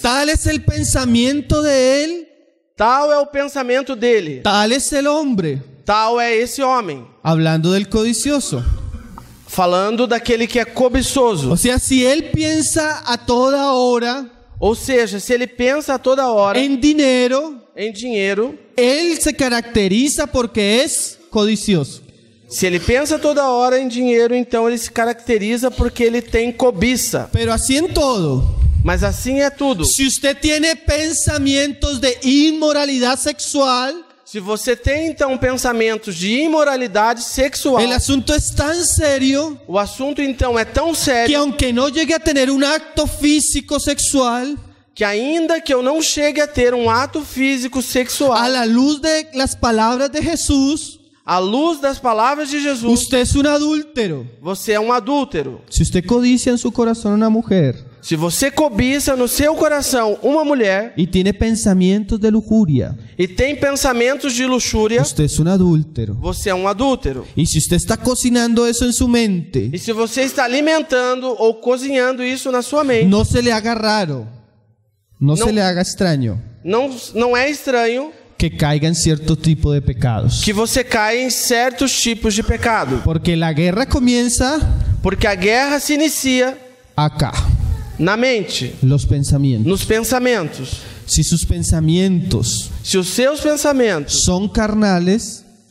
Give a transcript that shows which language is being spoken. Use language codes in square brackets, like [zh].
[es] tal es el pensamiento de él, [pt] tal é o pensamento dele, [es] tal es el hombre. [pt] tal é esse homem. [es] Hablando del codicioso. [pt] Falando daquele que é cobiçoso. [es] O sea, si él piensa a toda hora [pt] Ou seja, se ele pensa a toda hora [es] en dinero, [pt] em dinheiro, [es] él se caracteriza porque es codicioso. [pt] se ele pensa toda hora em dinheiro, então ele se caracteriza porque ele tem cobiça. [es] Pero así en todo. [pt] Mas assim é tudo. [es] Si usted tiene pensamientos de inmoralidad sexual, [pt] Se você tem então pensamentos de imoralidade sexual, [es] el asunto es tan serio [pt] o assunto então é tão [es] que [pt] sério [es] aunque no llegue a tener un acto físico sexual, [pt] que ainda que eu não chegue a ter um ato físico sexual, [es] a la luz de las palabras de Jesús, [pt] à luz das palavras de Jesus, [es] usted es un adúltero. [pt] você é um adúltero. [es] Si usted codicia en su corazón una mujer [pt] Se você cobiça no seu coração uma mulher [es] y tiene pensamientos de lujuria, [pt] e tem pensamentos de luxúria, [es] usted es un adúltero. [pt] você é um adúltero. [es] Y si usted está cocinando eso en su mente, [pt] E se você está alimentando ou cozinhando isso na sua mente, [es] no se le haga raro, no se le haga extraño [pt] não é estranho [es] que caiga en cierto tipo de pecados. [pt] que você caia em certos tipos de pecado. [es] Porque la guerra comienza [pt] Porque a guerra se inicia [es] acá, [pt] na mente, [es] los pensamientos. [pt] nos pensamentos. [es] Si sus pensamientos [pt] Se os seus pensamentos [es] son carnales,